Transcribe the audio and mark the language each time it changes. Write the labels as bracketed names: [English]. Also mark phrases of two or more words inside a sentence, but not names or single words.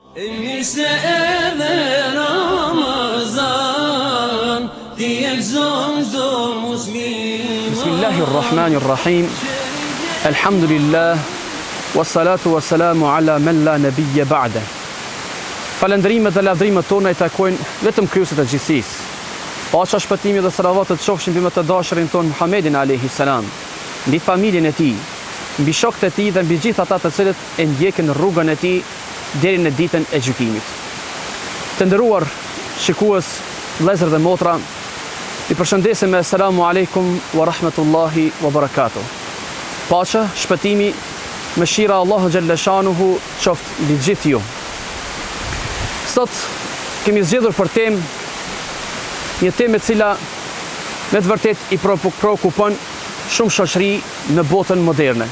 [Arabic] بسم الله الرحمن الرحيم. الحمد لله. والصلاة والسلام على من لا نبي بعد. [Albanian] Falëndrimet dhe lavdrimet tona i takojnë vetëm Krijuesit të gjithësisë. Paqja, shpëtimi dhe salavatet qofshin mbi më të dashurin ton Muhammedin [Arabic] عليه السلام, [Albanian] mbi familjen e tij, mbi shokët e tij dhe mbi gjithë ata të cilët e ndjekin rrugën e tij deri në ditën e gjykimit. Të nderuar shikues, vëllezër dhe motra, i përshëndesim me [Arabic] السلام عليكم ورحمة الله وبركاته. [Albanian] Paqja, shpëtimi, mëshira Allahu [Arabic] جل شأنه [Albanian] qoftë mbi gjithë ju. Sot kemi zgjedhur për temë një temë e cila me të vërtet i prekupon shumë shoqëri në botën moderne.